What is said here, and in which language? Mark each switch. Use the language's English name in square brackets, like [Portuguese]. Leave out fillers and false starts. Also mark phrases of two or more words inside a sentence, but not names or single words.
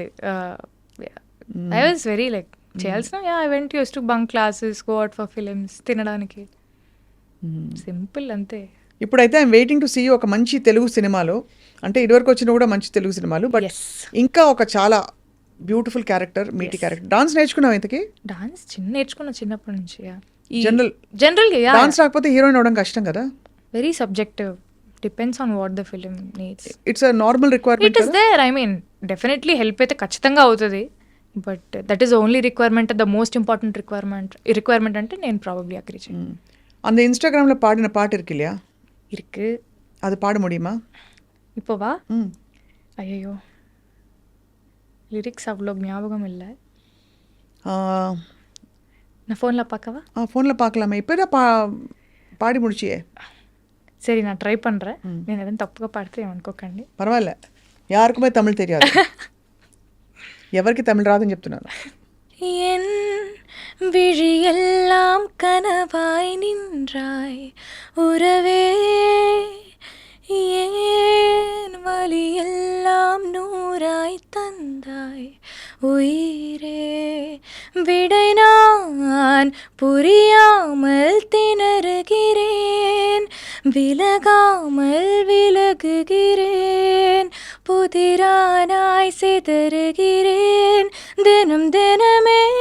[English] I was very like చేయాల్సిన I went use to bunk classes, go out for films, తినడానికి, సింపుల్ అంతే. [Telugu] ఇప్పుడైతే [English] I'm waiting to see [Telugu] ఒక మంచి తెలుగు సినిమాలో, అంటే ఇదివరకు వచ్చిన కూడా మంచి తెలుగు సినిమాలు, బట్ [English] Yes. [Telugu] ఇంకా ఒక చాలా [English] beautiful character, meaty character. [Telugu] డాన్స్ నేర్చుకున్నావు ఇంతకి? డాన్స్ నేర్చుకున్న చిన్నప్పటి నుంచి. జనరల్గా యా డాన్స్ రాకపోతే హీరోయిన్ అవడం కష్టం కదా. [English] Very subjective, depends on what the film needs. It's a normal ఇట్ రిక్వైర్మెంట్. is there, I mean definitely help [Telugu] అయితే ఖచ్చితంగా అవుతుంది, [English] but that is only requirement, the most important requirement [Telugu] అంటే నేను [English] probably agree చేయను. [Tamil] அந்த இன்ஸ்டாகிராம்ல பாடின பாட்டு இருக்கு இல்லையா, இருக்கு, அது பாட முடியுமா இப்போவா? ம். ஐயோ லிரிக்ஸ் அவ்வளோ ஞாபகம் இல்லை, ஆ, நான் ஃபோனில் பார்க்கவா? ஃபோனில் பார்க்கலாமா? இப்போ தான் பாடி முடிச்சியே. சரி நான் ட்ரை பண்ணுறேன், [Telugu] నేను ఏదైనా తప్పుగా పాడితే ఏమనుకోకండి. పర్వాలే, [Tamil] யாருக்குமே தமிழ் தெரியாது. [Telugu] ఎవరికి తమిళ రాదని చెప్తున్నాను. [Tamil] என் விழியெல்லாம் கனவாய் நின்றாய் உறவே, ஏன் வலியெல்லாம் நூறாய் தந்தாய் உயிரே, விடை நான் புரியாமல் திணறுகிறேன், விலகாமல் விலகுகிறேன், புதிரானாய் சிதறுகிறேன் தினம் தினமே,